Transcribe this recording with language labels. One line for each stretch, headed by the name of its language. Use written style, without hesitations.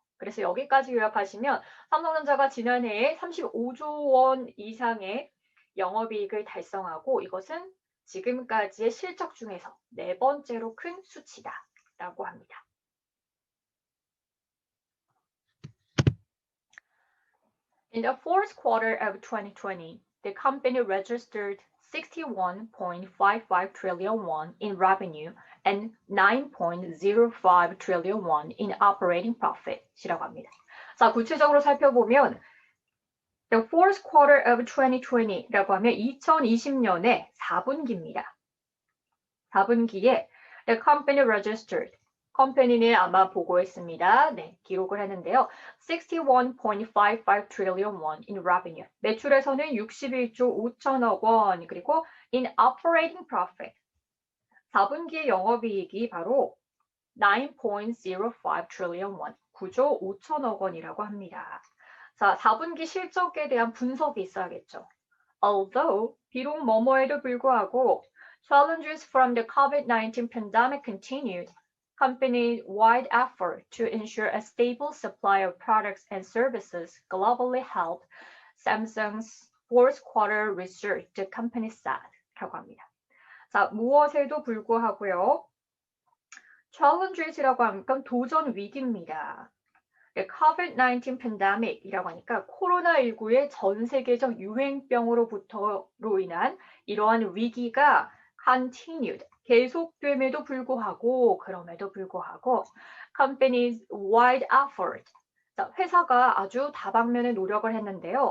Korean: 그래서 여기까지 요약하시면 삼성전자가 지난해에 35조 원 이상의 영업이익을 달성하고 이것은 지금까지의 실적 중에서 네 번째로 큰 수치다라고 합니다.
English: In the fourth quarter of 2020, the company registered 61.55 trillion won in revenue and 9.05 trillion won in operating profit
Korean: 이라고 합니다. 자, 구체적으로 살펴보면
English: The fourth quarter of 2020
Korean: 라고 하면 2020년의 4분기입니다. 4분기에
English: the company registered
Korean: 컴퍼니는 아마 보고했습니다. 네, 기록을 했는데요.
English: 61.55 trillion won in revenue.
Korean: 매출에서는 61조 5천억 원, 그리고
English: in operating profit.
Korean: 4분기 영업이익이 바로 9.05 trillion won, 9조 5천억 원이라고 합니다. 자, 4분기 실적에 대한 분석이 있어야겠죠.
English: Although,
Korean: 비록 뭐뭐에도 불구하고
English: challenges from the COVID-19 pandemic continued, company-wide effort to ensure a stable supply of products and services globally helped Samsung's fourth quarter result, the company said.
Korean: 라고 합니다. 자, 무엇에도 불구하고요.
English: challenges
Korean: 이라고 하니까 도전 위기입니다.
English: COVID-19 pandemic
Korean: 이라고 하니까 코로나19의 전 세계적 유행병으로부터로 인한 이러한 위기가
English: continued,
Korean: 계속됨에도 불구하고, 그럼에도 불구하고
English: company's wide effort,
Korean: 자, 회사가 아주 다방면의 노력을 했는데요.